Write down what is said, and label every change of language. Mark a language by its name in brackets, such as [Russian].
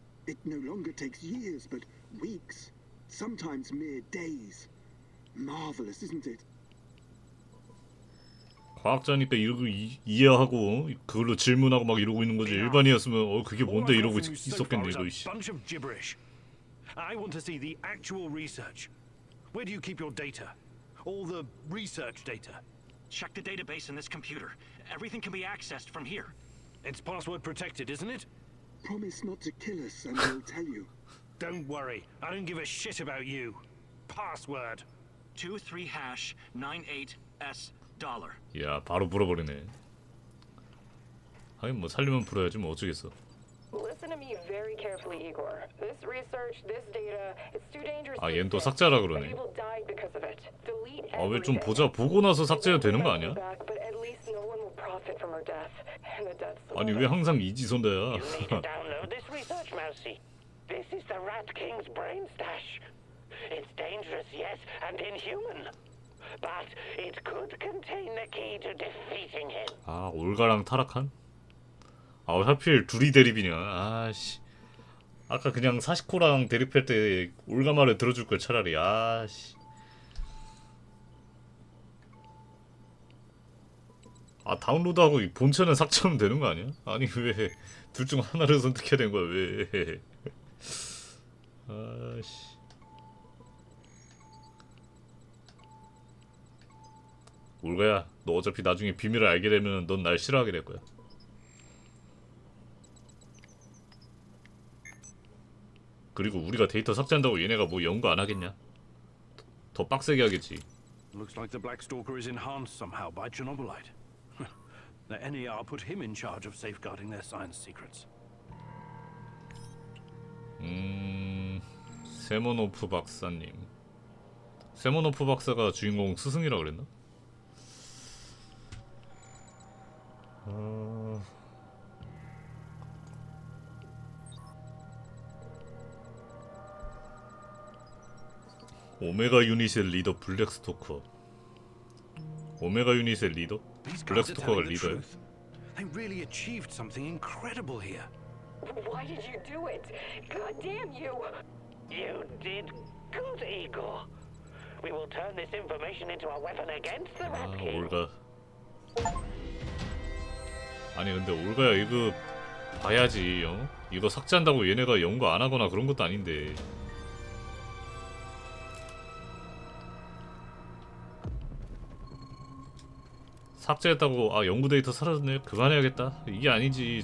[English] It no longer takes years, but weeks, sometimes mere days. Marvelous, isn't it? [Korean] 과학자니까 이러고 이해하고 그걸로 질문하고 막 이러고 있는 거지. 일반이었으면 그게 뭔데 이러고 있었겠네 이거. [English] Bunch of gibberish. I want to see the actual research. Where do you keep your data? All the research data. Check the database in this computer. Everything can be accessed from here. It's password protected, isn't it? Promise not to kill us and we'll tell you. Don't worry, I don't give a shit about you. Password. 23#98S$. [Korean] 야 바로 불어버리네. 하긴 뭐 살리면 불어야지 뭐 어쩌겠어. [English] Listen to me very carefully, Igor. This research, this data, it's too dangerous. [Korean] 아 얘는 또 삭제하라 그러네. [English] People died because of it. Delete [Korean] 아 왜 좀 [English] everything. [Korean] 보자. 보고 나서 삭제해도 되는 거 아니야? [English] But at least no one will profit from her death. And the deaths will [Korean] 아니 왜 항상 이지선다야? [English] You need to download this research, Mousy. This is the Rat King's brain stash. It's dangerous, yes, and inhuman. But it could contain the key to defeating him. [Korean] 아 올가랑 타락한? 아 왜 하필 둘이 대립이냐? 아씨. 아까 그냥 사시코랑 대립할 때 올가 말을 들어줄 걸 차라리. 아씨. 아 다운로드하고 본체는 삭제하면 되는 거 아니야? 아니 왜 둘 중 하나를 선택해야 되는 거야 왜? 아씨. 올가야, 너 어차피 나중에 비밀을 알게 되면 넌 날 싫어하게 될 거야. 그리고 우리가 데이터 삭제한다고 얘네가 뭐 연구 안 하겠냐? 더 빡세게 하겠지. [English] Looks like the Black Stalker is enhanced somehow by Chernobylite. The NER put him in charge of safeguarding their science secrets. [Korean] 세모노프 박사님. 세모노프 박사가 주인공 스승이라 그랬나? 오메가 유닛의 리더 블랙스토커. 오메가 유닛의 리더? 블랙스토커가 리더야? [English] They really achieved something incredible here. Why did you do it? God damn you! You did good, Igor. We will turn this information into a weapon against the Rat King. [Korean] 올가. 아니 근데 올가야 이거 봐야지. 이거 삭제한다고 얘네가 연구 안 하거나 그런 것도 아닌데. 삭제했다고 아 연구 데이터 사라졌네 그만해야겠다 이게 아니지.